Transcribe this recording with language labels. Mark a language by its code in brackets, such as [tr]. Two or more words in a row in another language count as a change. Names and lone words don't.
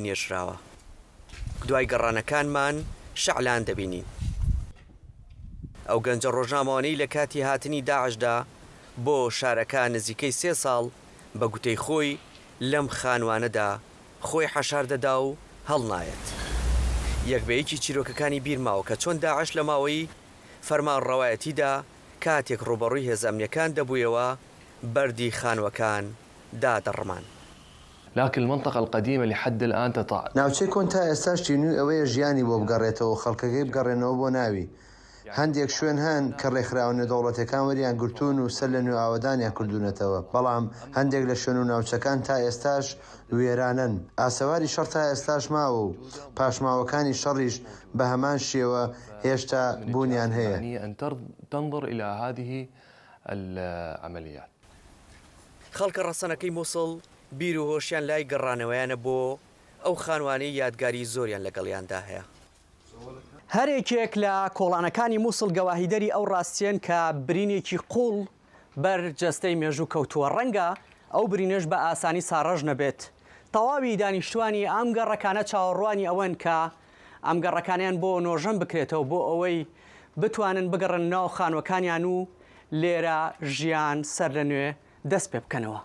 [ckb] نێژراوە دوای گەڕانەکانمان شەعلان دەبینین ئەو گەنجە ڕۆژنامەوانەی لە کاتی هاتنی داعشدا بۆ شارەکە نزیکەی 3 ساڵ بە گوتەی خۆی لەم خانوانەدا خۆی حەشار دەدا و هەڵنایەت یەکبەیەکی چیرۆکەکانی بیرماوە کە چۆن داعش لە ماوەی فەرمان ڕەوایەتیدا کاتێک ڕوبەڕووی هێزەمنیەکان دەبوویەوە بەردی خانوەکان دادەڕمان [ar] لكن المنطقة القديمة لحد الآن تطاع [ckb] ناوچەی کۆن تا ئێستاش تینووی ئەوەیە ژیانی بۆ بگەڕێتەوە خەڵکەکەی بگەڕێنەوە بۆ ناوی هەندێک شوێن هەن کە ڕێکخراونە دەوڵەتەکان وەریان گرتوون و سەر لە نوێ ئاوەدانیان کردوونەتەوە بەڵام هەندێک لە شوێن و ناوچەکان تا ئێستاش وێرانن ئاسەواری شەڕ تا ئێستاش ماوە و پاشماوەکانی شەڕیش بە هەمان شێوە هێشتا بوونیان هەیە [ar] أن تنظر إلى هذه العمليات [ckb] خەڵکە ڕەسەنەکەی مووسڵ بیر و هۆشیان لای گەڕانەوەیانە بۆ ئەو خانوانەی یادگاری زۆریان لەگەڵیاندا هەیە هەرێکێک لە کۆڵانەکانی مووسڵ گەواهیدەری ئەو ڕاستیان کە برینێکی قوڵ بەر جەستەی مێژوو کەوتووە ڕەنگە ئەو برینەش بە ئاسانی ساڕەژ نەبێت تەواوی دانیشتوانی ئەم گەڕەکانە چاوەڕوانی ئەوەن کە ئەم گەڕەکانیان بۆ نۆژەم بکرێتەوە بۆ ئەوەی بتوانن بگەڕن ناو خانوەکانیان و لێرە ژیان سەر لە نوێ دەست پێ بکەنەوە